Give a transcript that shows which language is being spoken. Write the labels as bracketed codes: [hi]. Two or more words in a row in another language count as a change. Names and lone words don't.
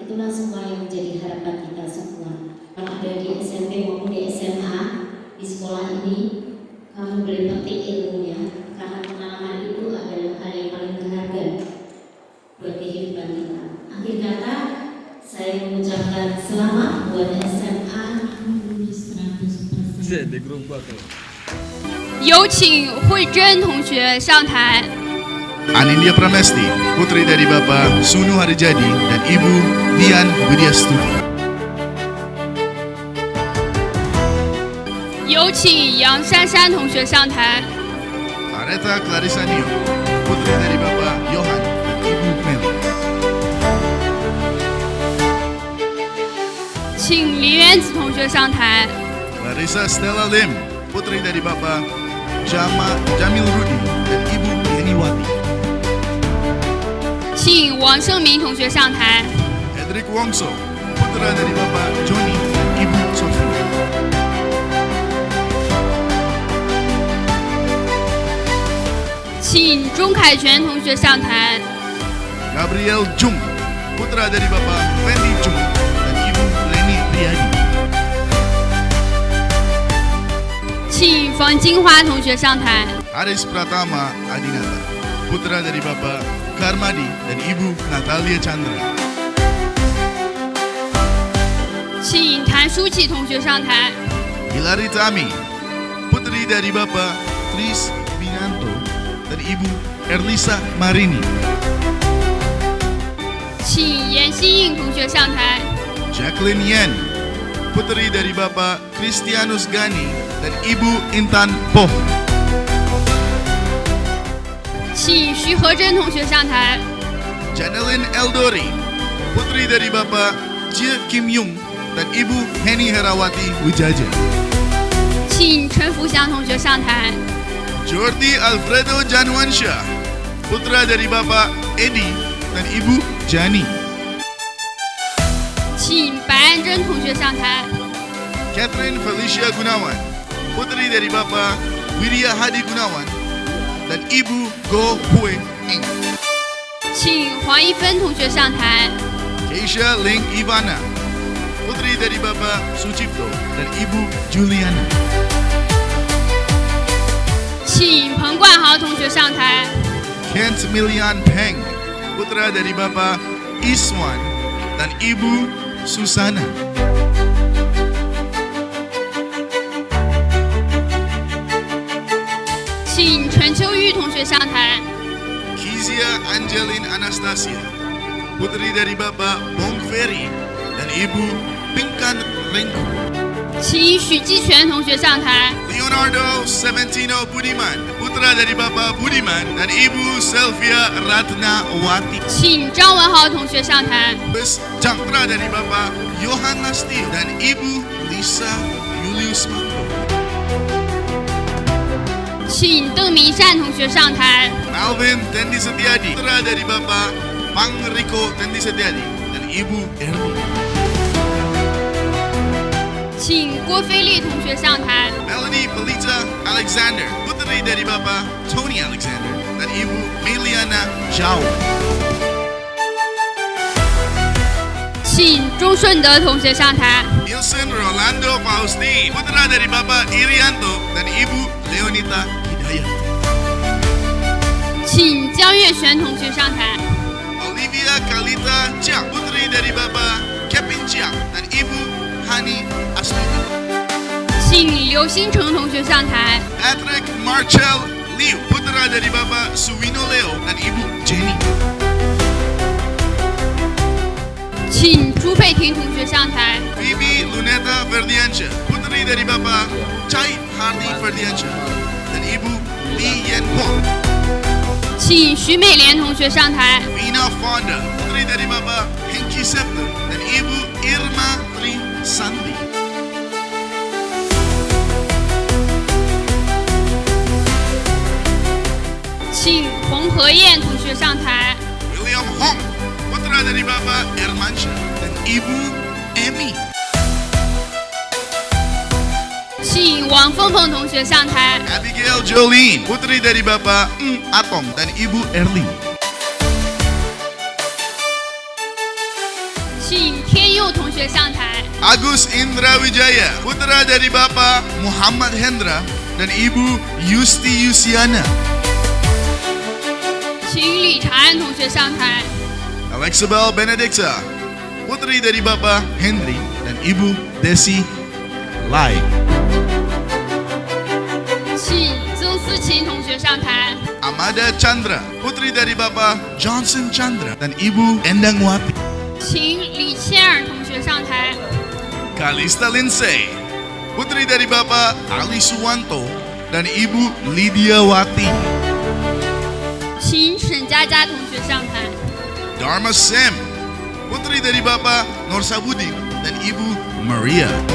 [id] Itulah semua yang menjadi harapan kita semua. Kalau ada di SMP maupun di SMA, di sekolah ini, kamu boleh petik ilmunya, karena pengalaman itu adalah hal yang paling berharga buat kehidupan kita. Akhir kata, saya mengucapkan selamat buat SMA 100%. [zh] 有请慧珍同学上台。 [id] Anindya Pramesti, putri dari Bapak Sunu Harijadi dan Ibu Dian Widyastuti. [zh] 有请杨珊珊同学上台。 [id] Areta Clarissa Nio, putri dari Bapak Johan dan Ibu Meli. [zh] 请林元子同学上台。 [id] Clarissa Stella Lim, putri dari Bapak Jamil Rudi dan Ibu Yeniwati. [zh] 请王胜明同学上台。 [id] Edric Wongso, putra dari Bapak Joni dan Ibu Sofia. [zh] 请钟凯全同学上台。 [id] Gabriel Jung, putra dari Bapak Fendi Jung dan Ibu Leni Riyadi. [zh] 请冯金花同学上台。 [id] Aris Pratama Adinata, putra dari Bapak Karmadi dan Ibu Natalia Chandra. [zh] 请谭舒淇同学上台。 [id] Hilary Tami, putri dari Bapak Tris Binanto dan Ibu Erlisa Marini. [zh] 请严心颖同学上台。 [id] Jacqueline Yen, putri dari Bapak Christianus Gani dan Ibu Intan Poh. [zh] 请徐和珍同学上台。 [id] Janeline Eldori, putri dari Bapak Jie Kim Yung dan Ibu Heni Herawati Wijaja. [zh] 请陈福祥同学上台。 [id] Jordi Alfredo Janwansha, putra dari Bapak Edi dan Ibu Jani. [zh] 请白安珍同学上台。 [id] Catherine Felicia Gunawan, putri dari Bapak Widya Hadi Gunawan dan Ibu Go Hui Ing. [zh] 请黄一芬同学上台。 [id] Keisha Ling Ivana, putri dari Bapak Sucipto dan Ibu Juliana. [zh] 请彭冠豪同学上台。 [id] Kent Milian Peng, putra dari Bapak Iswan dan Ibu Susana. [zh] 请陈秋玉同学上台。 [id] Kizia Angeline Anastasia, putri dari Bapak Bong Ferry dan Ibu Pinkan Rengku. [zh] 请许继全同学上台。 [id] Leonardo Seventino Budiman, putra dari Bapak Budiman dan Ibu Selvia Ratnawati. [zh] 请张文豪同学上台。 [id] Bus Cakra dari Bapak Johan Lasti dan Ibu Lisa Julius Manto. [zh] 请邓明善同学上台。 [id] Malvin Tendi Setiadi, putra dari Bapak Pang Riko Tendi Setiadi dan Ibu Erli. [zh] 请郭菲丽同学上台。 [id] Melanie Pelita Alexander, putri dari Bapak Tony Alexander dan Ibu Meliana Zhao. [zh] 请钟顺德同学上台。 [id] Nielsen Rolando Fausti, putra dari Bapak Irianto dan Ibu Leonita Hidayat. [zh] 请江月璇同学上台。 [id] Olivia Kalita Jiang, putri dari Bapak Kevin Jiang dan Ibu Hani Asmita. [zh] 请刘星成同学上台。 [id] Patrick Marcel Liu, putra dari Bapak Suwino Leo dan Ibu Jenny. [zh] 请朱佩婷同学上台。 [id] Phoebe Luneta Ferdiansyah, putri dari Bapak Chai Hardy Ferdiansyah dan Ibu Li Yen Huang. [zh] 请徐美莲同学上台。 [id] Vina Fonda, putri dari Bapak Hengki Septa dan Ibu Irma Tri Sandi. [zh] 请洪和燕同学上台。 [id] William Hong, putra dari Bapak Irmansyah dan Ibu Emmy. [zh] 请王凤凤同学上台。 [id] Abigail Jolene, putri dari Bapak Atong dan Ibu Erling. [zh] 请天佑同学上台。 [id] Agus Indra Wijaya, putra dari Bapak Muhammad Hendra dan Ibu Yusti Yusiana. [zh] 请李长安同学上台。 [id] Alexabel Benedicta, putri dari Bapak Henry dan Ibu Desi Lai. [zh] 请曾思琴同学上台。 [id] Amada Chandra, putri dari Bapak Johnson Chandra dan Ibu Endangwati. [zh] 请李倩儿同学上台。 [id] Kalista Lindsay, putri dari Bapak Ali Suwanto dan Ibu Lydia Wati. [zh] 请沈佳佳同学上台。 [id] Dharma Sam, putri dari Bapak Nur Sabudin dan Ibu Maria.